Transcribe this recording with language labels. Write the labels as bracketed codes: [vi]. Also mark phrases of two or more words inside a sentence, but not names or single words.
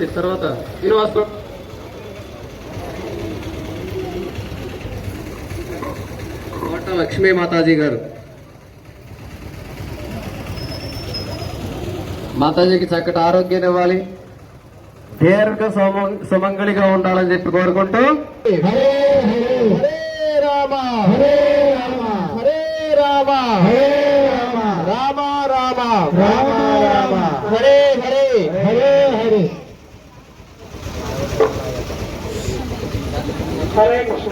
[te] తర్వాత శ్రీనివాసరావు, కోట లక్ష్మీ మాతాజీ గారు. మాతాజీకి చక్కటి ఆరోగ్యాన్ని ఇవ్వాలి, దీర్ఘ సుమంగళిగా ఉండాలని చెప్పి కోరుకుంటూ [sa] हरे हरे राम हरे राम हरे राम हरे राम राम राम राम राम हरे हरे हरे हरे हरे कृष्ण.